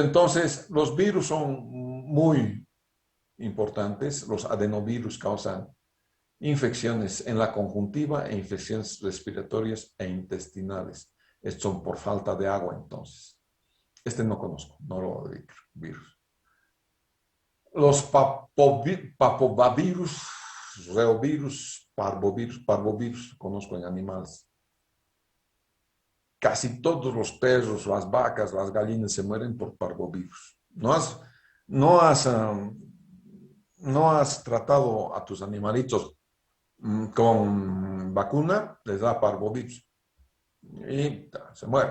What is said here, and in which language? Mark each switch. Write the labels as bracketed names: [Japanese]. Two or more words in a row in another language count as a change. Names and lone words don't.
[Spanish] Entonces, los virus son muy importantes, los adenovirus causan infecciones en la conjuntiva e infecciones respiratorias e intestinales. Estos son por falta de agua, entonces. Este no conozco, norovirus. Los papovavirus, reovirus, parvovirus, conozco en animales. Casi todos los perros, las vacas, las gallinas se mueren por parvovirus. No has, no has tratado a tus animalitos con vacuna, les da parvovirus y se mueren.